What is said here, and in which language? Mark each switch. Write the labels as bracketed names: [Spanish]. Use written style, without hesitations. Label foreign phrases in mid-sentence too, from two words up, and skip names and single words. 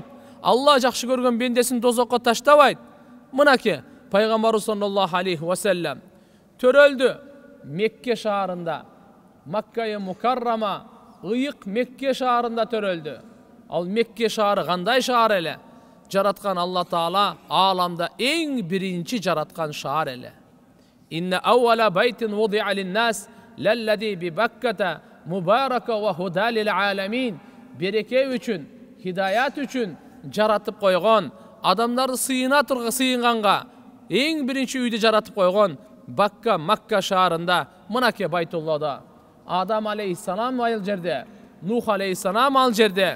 [Kyrgyz] Алла жакшы көргөн бендесин дозокко таштабайт. Мынакей, пайгамбарыбыз [Arabic] صلى الله عليه وسلم [Kyrgyz] төрөлдү Мекке шаарында, Макка Мукаррама, ыйык Мекке шаарында төрөлдү. Ал Мекке шаары кандай шаар эле? жараткан Алла Таала аламда эң биринчи жараткан шаар эле. [Arabic] إن أول بيت وضع للناس للذي ببكة مباركا وهدى للعالمين. [Kyrgyz] Береке үчүн, хидаят үчүн жаратып койгон, адамдарды сыйынганга эң биринчи үйдү жаратып койгон Бакка, Макка шаарында, мынаке Байтуллада. Адам алейхиссалам ал жерде, Нух алейхиссалам ал жерде.